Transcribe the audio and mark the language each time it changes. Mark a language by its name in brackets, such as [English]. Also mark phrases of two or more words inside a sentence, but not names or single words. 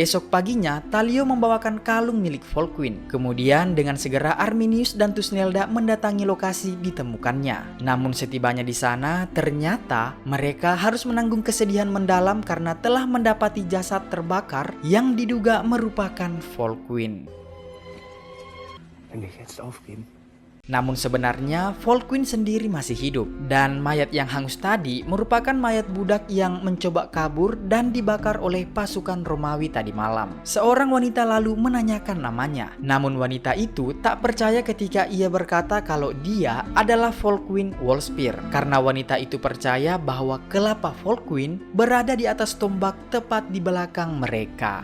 [Indonesian] Esok paginya Tallio membawakan kalung milik Volkwin. Kemudian dengan segera Arminius dan Thusnelda mendatangi lokasi ditemukannya. Namun setibanya di sana ternyata mereka harus menanggung kesedihan mendalam karena telah mendapati jasad terbakar yang diduga merupakan Volkwin. [German] Wenn wir jetzt aufgeben. [Indonesian] Namun sebenarnya Volkwin sendiri masih hidup dan mayat yang hangus tadi merupakan mayat budak yang mencoba kabur dan dibakar oleh pasukan Romawi tadi malam. Seorang wanita lalu menanyakan namanya. Namun wanita itu tak percaya ketika ia berkata kalau dia adalah Volkwin Wolfspear karena wanita itu percaya bahwa kelapa Volkwin berada di atas tombak tepat di belakang mereka.